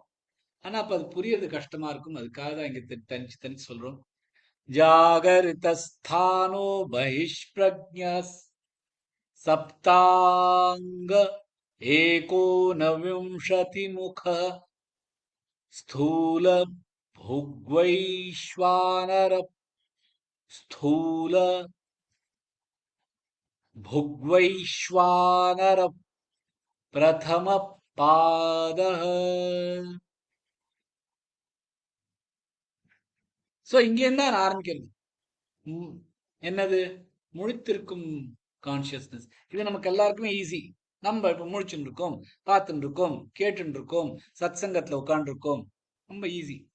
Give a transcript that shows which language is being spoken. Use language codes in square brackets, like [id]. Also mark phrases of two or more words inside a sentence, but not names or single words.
[ta] ஆனா அப்ப அது புரியறது கஷ்டமா இருக்கும், அதுக்காக தான் இங்க தனிச்சு தனிச்சு சொல்றோம். [sa] जागरितस्थानो बहिष्प्रज्ञस् सप्ताङ्ग एको नविंशति मुख, स्थूल भुग्वैश्वानर, स्थूल भुग्वैश्वानर प्रथम पादः. [ta] சோ இங்க என்ன ஆரம்பிக்கிறது? என்னது? முழித்திருக்கும் கான்சியஸ்னஸ். இது நமக்கு எல்லாருக்குமே ஈஸி. நம்ம இப்ப முழிச்சுட்டு இருக்கோம், பார்த்துட்டு இருக்கோம், கேட்டுட்டு இருக்கோம், சத் சங்கத்துல உட்கார்ந்து இருக்கோம், ரொம்ப ஈஸி.